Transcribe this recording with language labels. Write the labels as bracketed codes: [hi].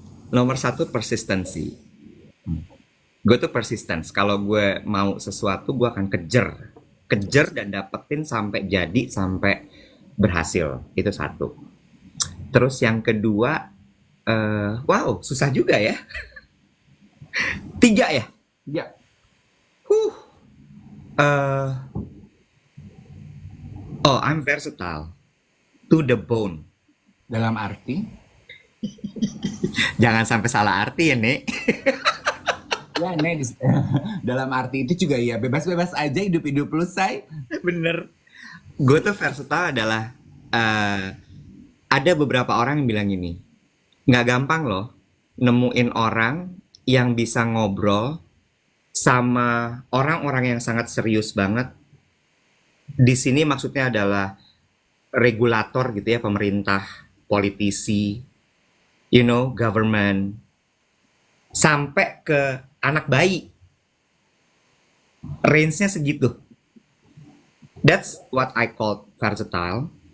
[id] Nomor 1 persistency. Gue tuh persistence. Kalau gue mau sesuatu, gue akan kejar dan dapetin sampai jadi, sampai berhasil. Itu 1. Terus yang kedua, wow, susah juga ya. 3 ya. Ya, [en] Uh, oh, I'm versatile to the bone. [id] dalam arti, Jangan sampai salah arti ya, Nek. ya next. Dalam arti itu juga ya bebas-bebas aja hidup-hidup lu, say. Bener. Gue tuh versatile adalah ada beberapa orang yang bilang gini, nggak gampang loh nemuin orang yang bisa ngobrol sama orang-orang yang sangat serius banget. Di sini maksudnya adalah regulator gitu ya, pemerintah, politisi, government, sampai ke anak bayi. Range-nya segitu. [en] That's what I call versatile.